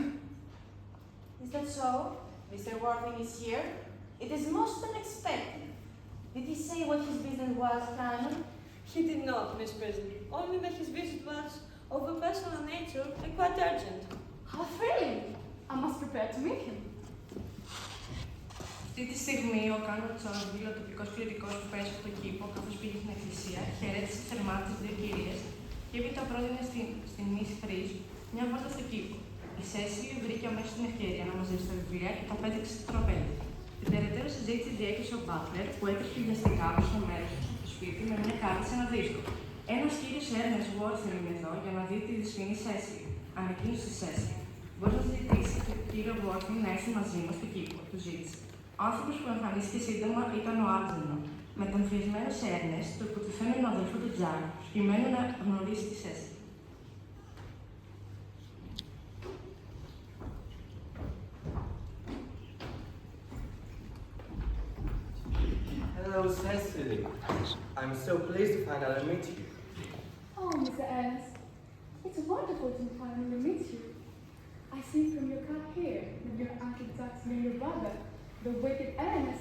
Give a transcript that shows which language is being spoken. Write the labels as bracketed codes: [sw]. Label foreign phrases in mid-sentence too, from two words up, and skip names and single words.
[en] Is that so? Mr. Worthing is here? It is most unexpected. Did he say what his business was, Canon? He did not, Miss Prison. Only that his visit was of a personal nature and quite urgent. How thrilling! I must prepare to meet him. [el] Αυτή τη στιγμή ο Κάνορ Τσόσμπι, ο τοπικός κληρικός που πέρασε από τον κήπο, καθώς πήγε στην εκκλησία, χαιρέτησε θερμά τις δύο κυρίες και έπειτα πρότεινε στην Miss Φρίζ μια βόλτα στο κήπο. Η Σέσιλι βρήκε αμέσως την ευκαιρία να μαζέψει τα βιβλία και τα πέταξε στο τραπέζι. Την περαιτέρω συζήτηση διέκυψε ο Μπάτλερ που έτρεχε βιαστικά προς το μέρος του σπίτι με μια κάρτα σε ένα δίσκο. Ένας κύριος Έρνεστ Βόρθεν είναι εδώ για να δει τη δυσφηνή Σέσιλι. Ανακοίνωσε στη Σέσιλι. Μπορεί να ζητήσει τον κύριο Βόρθεν να έρθει μαζί μας στο κήπο, του ζήτησε. Ο άνθρωπος που εμφανίστηκε σύντομα ήταν ο Άλτζενο, μεταμφιεσμένος σε Έρνεστ, το υποτιθέμενο αδελφό του Τζακ, προκειμένου να γνωρίσει τη Σέσιλι. [en] Hello, Cecily. I'm so pleased to finally meet you. Oh, Mr. Ernest. It's wonderful to finally meet you. I see from your card here that your Uncle Jack's younger brother, the wicked Ernest.